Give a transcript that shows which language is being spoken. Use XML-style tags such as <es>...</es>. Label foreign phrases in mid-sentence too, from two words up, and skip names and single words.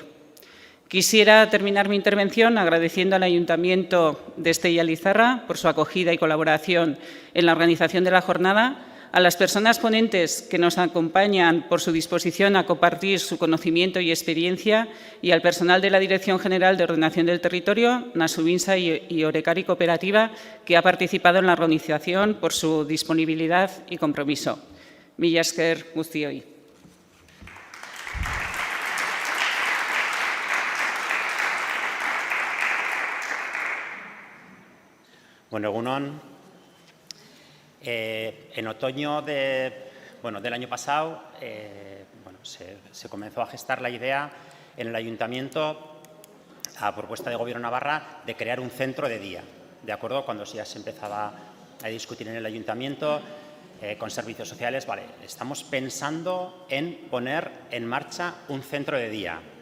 <es>Quisiera terminar mi intervención agradeciendo al Ayuntamiento de Estella-Lizarra por su acogida y colaboración en la organización de la jornada, a las personas ponentes que nos acompañan por su disposición a compartir su conocimiento y experiencia y al personal de la Dirección General de Ordenación del Territorio, Nasubinsa y Orecari Cooperativa, que ha participado en la organización por su disponibilidad y compromiso.</es> <eu>Mila esker guztioi. Bueno, egunon.</eu> <es>En otoño del año pasado se comenzó a gestar la idea en el Ayuntamiento, a propuesta de Gobierno de Navarra, de crear un centro de día. ¿De acuerdo? Cuando ya se empezaba a discutir en el Ayuntamiento con servicios sociales, vale, estamos pensando en poner en marcha un centro de día.</es>